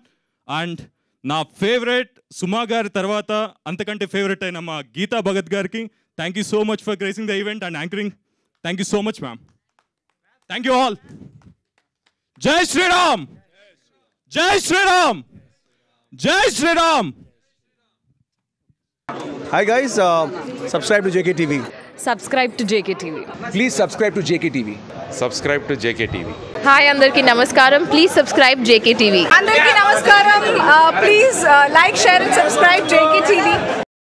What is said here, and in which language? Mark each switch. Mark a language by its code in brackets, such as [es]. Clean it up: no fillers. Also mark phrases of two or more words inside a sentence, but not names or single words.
[te] అండ్ నా ఫేవరెట్ సుమా గారి తర్వాత అంతకంటే ఫేవరెట్ అయిన మా గీతా భగత్ గారికి [en] thank you so much for gracing the event and anchoring. Thank you so much ma'am. Thank you all. [hi] जय श्रीराम. जय श्रीराम। जय श्रीराम. [en] Hi guys, subscribe to JKTV. Subscribe to JKTV. Please subscribe to JKTV. Subscribe to JKTV. [te] హాయ్ అందరికీ నమస్కారం. [en] Please subscribe JKTV. [te] అందరికీ నమస్కారం. [en] Please like, share and subscribe JKTV.